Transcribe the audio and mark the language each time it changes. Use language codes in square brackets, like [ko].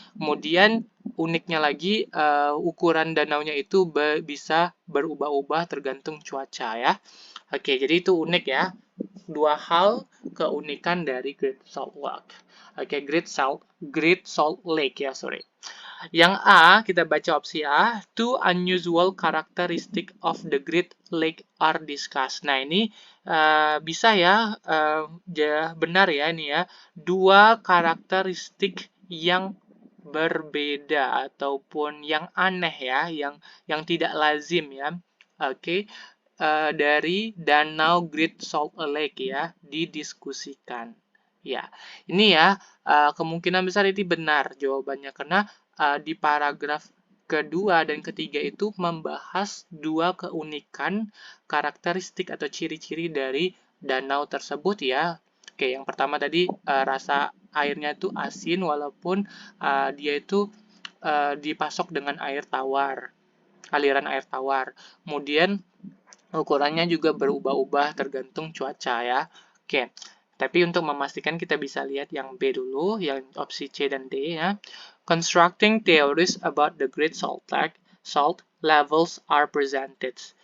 [id] Kemudian uniknya lagi ukuran danaunya itu bisa berubah-ubah tergantung cuaca ya. Oke, jadi itu unik ya. Dua hal keunikan dari Great Salt Lake. Oke, Great Salt Lake ya, sorry. Yang A, kita baca opsi A, [en] two unusual characteristic of the Great Lake are discussed. [id] Nah, ini bisa ya, benar ya ini ya, dua karakteristik yang berbeda ataupun yang aneh ya, yang tidak lazim ya. Oke, dari Danau Great Salt Lake ya, didiskusikan. Ya, ini ya kemungkinan besar ini benar jawabannya karena di paragraf kedua dan ketiga itu membahas dua keunikan karakteristik atau ciri-ciri dari danau tersebut ya. Oke, yang pertama tadi rasa airnya itu asin walaupun dia itu dipasok dengan air tawar, aliran air tawar. Kemudian ukurannya juga berubah-ubah tergantung cuaca ya. Oke, tapi untuk memastikan kita bisa lihat yang B dulu, yang opsi C dan D ya. [en] Constructing theories about the Great Salt Lake, salt levels are presented.